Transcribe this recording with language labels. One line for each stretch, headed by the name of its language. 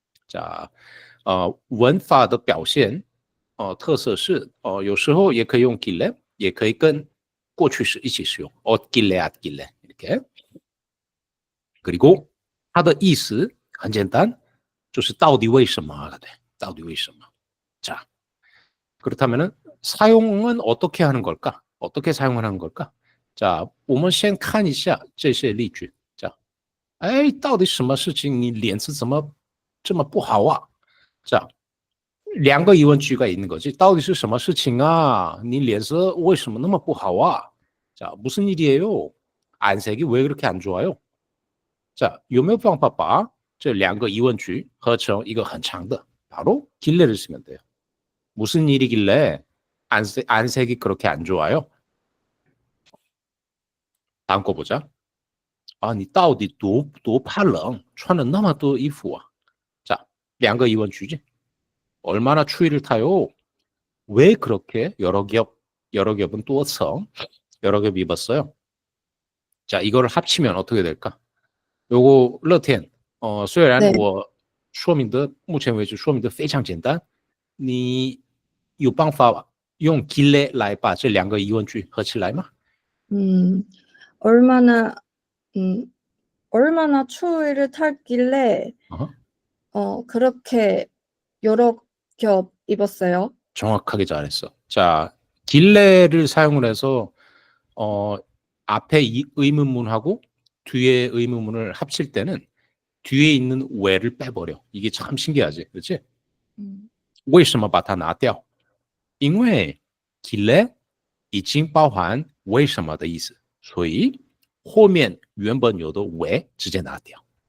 Chinese: 자, 文法的表现特色是有时候也可以用 길래， 也可以跟过去式一起使用 길래 길래
Korean: 이렇게。 그리고
Chinese: 它的意思很简单，就是到底为什么，到底为什么。
Korean: 자, 그렇다면은 사용은 어떻게 하는 걸까? 어떻게 사용하는 걸까?
Chinese: 자, 我们先看一下这些例句。자, 到底什么事情你脸色怎么这么不好啊？
Korean: 자,
Chinese: 两个疑问句
Korean: 가 있는 거지.
Chinese: 到底是什么事情啊？你脸色为什么那么不好啊？
Korean: 자, 무슨 일이에요? 안색이 왜 그렇게 안 좋아요?
Chinese: 자, 有没有办法把这两个疑问句合成一个很长的
Korean: 바로 길래를 쓰면 돼요. 무슨 일이길래 안색이 그렇게 안 좋아요? 다음 거 보자.
Chinese: 아, 你到底多怕冷穿了那么多衣服啊?
Korean: 자,
Chinese: 两个疑问句
Korean: 지. 얼마나 추위를 타요? 왜 그렇게 여러 겹은
Chinese: 多层
Korean: 여러 겹 입었어요? 자, 이거를 합치면 어떻게 될까? 요거
Chinese: 乐天 虽然对。我说明的目前为止说明的非常简单，你有办法用 길래 来把这两个疑问句合起来吗？
Korean: 얼마나 얼마나 추위를 탔길래 그렇게 여러 겹 입었어요? 정확하게 잘했어. 자, 길래를 사용을 해서 앞에 이 의문문하고 뒤에 의문문을 합칠 때는 뒤에 있는 왜를 빼버려. 이게 참 신기하지, 그렇지?
Chinese: 为什么把它拿掉？因为 길래 已经包含为什么的意思，所以后面原本有的왜直接拿掉。